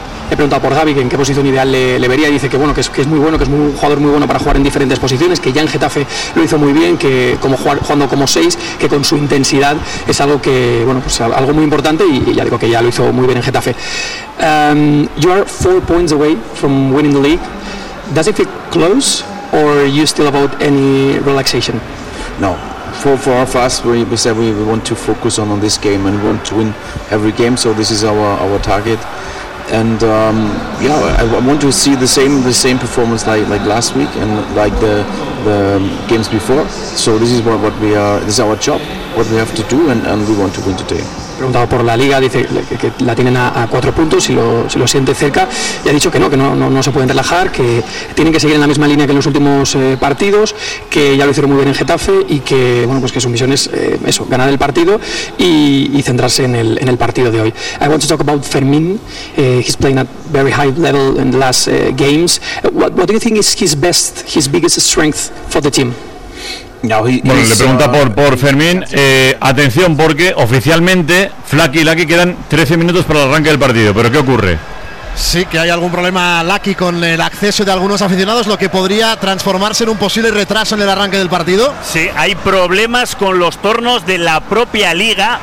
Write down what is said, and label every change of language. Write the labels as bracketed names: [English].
[Spanish] He preguntado por Gabi, que en qué posición ideal le vería, y dice que bueno, que es muy bueno, que es un jugador muy bueno para jugar en diferentes posiciones, que ya en Getafe lo hizo muy bien, que como jugando como seis, que con su intensidad es algo que bueno, pues algo muy importante, y ya digo que ya lo hizo muy bien en Getafe. [English] You are 4 points away from winning the league. Does it feel close, or are you still about any relaxation? No. For us, we said we want to focus on this game and we want to win every game. So this is our target. And I want to see the same performance like last week and like the games before. So this is what we are. This is our job. What we have to do, and we want to win today. [Spanish] Preguntado por la liga, dice que la tienen a 4 puntos, si lo siente cerca, y ha dicho que no se pueden relajar, que tienen que seguir en la misma línea que en los últimos partidos, que ya lo hicieron muy bien en Getafe, y que bueno, pues que su misión es eso, ganar el partido y centrarse en el partido de hoy. [English] I want to talk about Fermín. He's playing at very high level in the last games. What do you think is his biggest strength for the team? [Spanish] Bueno, le pregunta por Fermín. Atención, porque oficialmente Flaky y Lucky quedan 13 minutos para el arranque del partido. ¿Pero qué ocurre? Sí, que hay algún problema Lucky con el acceso de algunos aficionados, lo que podría transformarse en un posible retraso en el arranque del partido. Sí, hay problemas con los tornos de la propia liga.